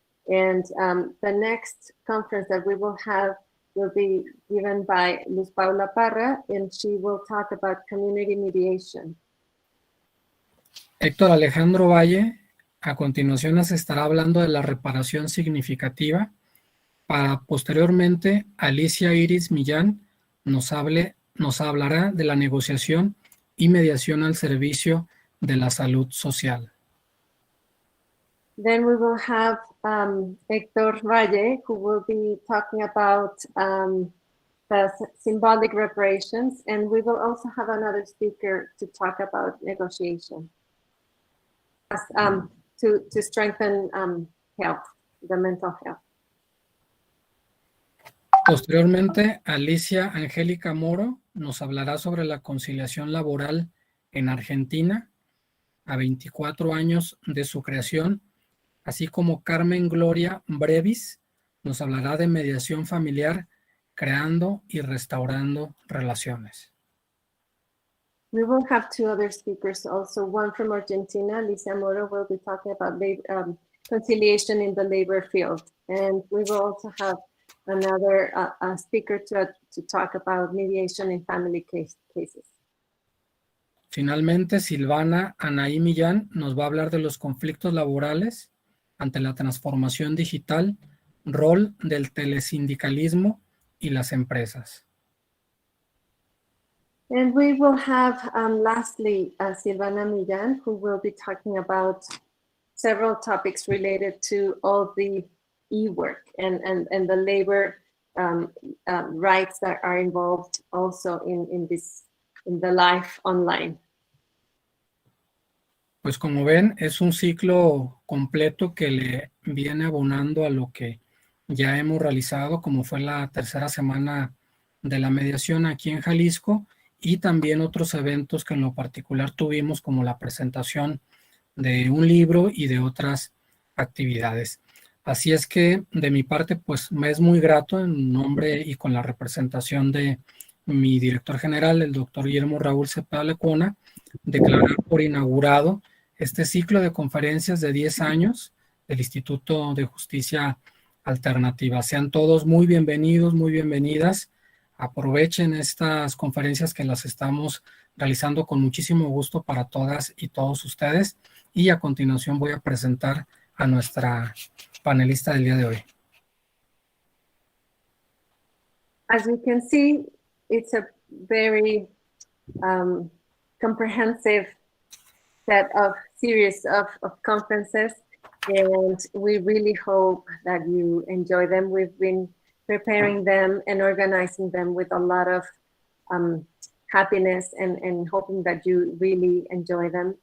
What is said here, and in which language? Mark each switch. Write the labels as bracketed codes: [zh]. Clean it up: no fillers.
[en] And the next conference that we will have will be given by Luz Paula Parra, and she will talk about community mediation. [es] Héctor Alejandro Valle, a continuación nos estará hablando de la reparación significativa, para posteriormente Alicia Iris Millán nos hablará de la negociación y mediación al servicio de la salud social. [en] Then we will have Héctor Valle, who will be talking about the symbolic reparations, and we will also have another speaker to talk about negotiation to strengthen health, the mental health. [es] Posteriormente, Alicia Angélica Moro nos hablará sobre la conciliación laboral en Argentina, a 24 años de su creación, así como Carmen Gloria Brevis nos hablará de mediación familiar, creando y restaurando relaciones. [en] We will have two other speakers also, one from Argentina, Alicia Moro, will be talking about conciliation in the labor field. And we will also have another speaker to talk about mediation in family cases. [es] Finalmente, Silvana Anaí Millán nos va a hablar de los conflictos laborales ante la transformación digital, rol del telesindicalismo y las empresas. [en] And we will have lastly Silvana Millán, who will be talking about several topics related to all the e-work and the labor rights that are involved also in the life online. [es] Pues como ven, es un ciclo completo que le viene abonando a lo que ya hemos realizado, como fue la tercera semana de la mediación aquí en Jalisco, y también otros eventos que en lo particular tuvimos, como la presentación de un libro y de otras actividades. Así es que de mi parte, pues me es muy grato en nombre y con la representación de mi director general, el doctor Guillermo Raúl Cepeda Lecuona, declarar por inaugurado este ciclo de conferencias de 10 años del Instituto de Justicia Alternativa. Sean todos muy bienvenidos, muy bienvenidas. Aprovechen estas conferencias que las estamos realizando con muchísimo gusto para todas y todos ustedes. Y a continuación voy a presentar a nuestra panelista del día de hoy. [en] As you can see, it's a very comprehensive set of series of conferences, and we really hope that you enjoy them. We've been preparing them and organizing them with a lot of happiness and hoping that you really enjoy them.